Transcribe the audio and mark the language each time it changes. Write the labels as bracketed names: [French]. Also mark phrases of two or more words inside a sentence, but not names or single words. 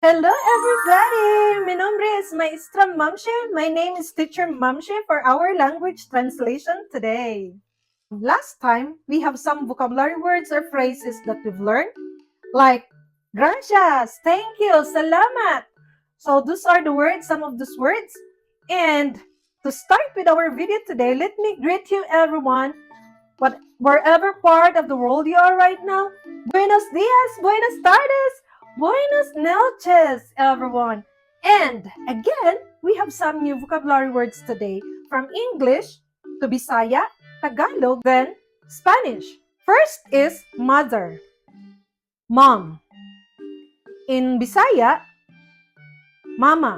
[English] Hello everybody! [Spanish] Mi nombre es Maestra Mamshe. [English] My name is Teacher Mamshe for our language translation today. Last time, we have some vocabulary words or phrases that we've learned, like gracias, thank you, salamat. So those are the words, some of those words. And to start with our video today, let me greet you everyone, wherever part of the world you are right now. [Spanish] Buenos dias, buenas tardes, buenas noches, [English] everyone. And again, we have some new vocabulary words today from English to Bisaya, Tagalog, then Spanish. First is mother, mom. In Bisaya, mama.